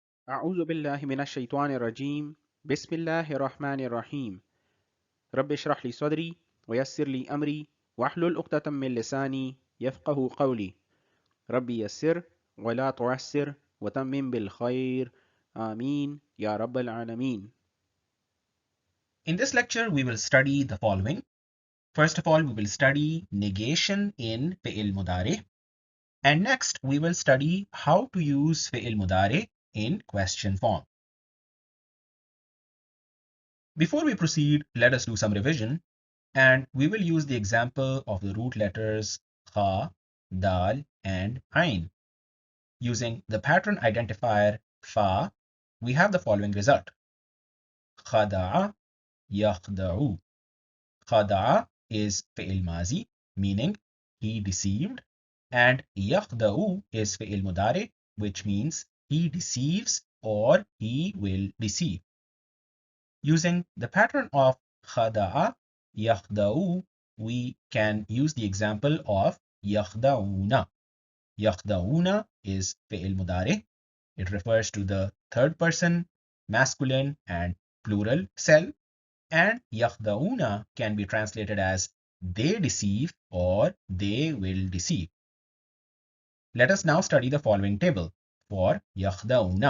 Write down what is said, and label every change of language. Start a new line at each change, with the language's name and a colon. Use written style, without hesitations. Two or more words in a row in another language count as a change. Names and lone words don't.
Arabic: أعوذ بالله من الشيطان الرجيم بسم الله الرحمن الرحيم رب اشرح لي صدري ويسر لي أمري واحلل عقدة من لساني يفقه قولي ربي يسر ولا تعسر وتمم بالخير آمين يا رب العالمين.
English: In this lecture, we will study the following. First of all, we will study negation in
Arabic: فعل مضارع.
English: And next, we will study how to use
Arabic: فعل مضارع
English: in question form. Before we proceed, let us do some revision. And we will use the example of the root letters kha, dal, and ain. Using the pattern identifier fa, we have the following result.
Arabic: خدع، يخدع.
English: Khada'a is
Arabic: فعل ماضي,
English: meaning he deceived, and yakhda'u is
Arabic: فعل مضارع,
English: which means he deceives or he will deceive. Using the pattern of
Arabic: خدع، يخدع,
English: we can use the example of yakhda'una. Yakhda'una is
Arabic: فعل مضارع.
English: It refers to the third person, masculine and plural cell. And yakhda'una can be translated as they deceive or they will deceive. Let us now study the following table for yakhda'una.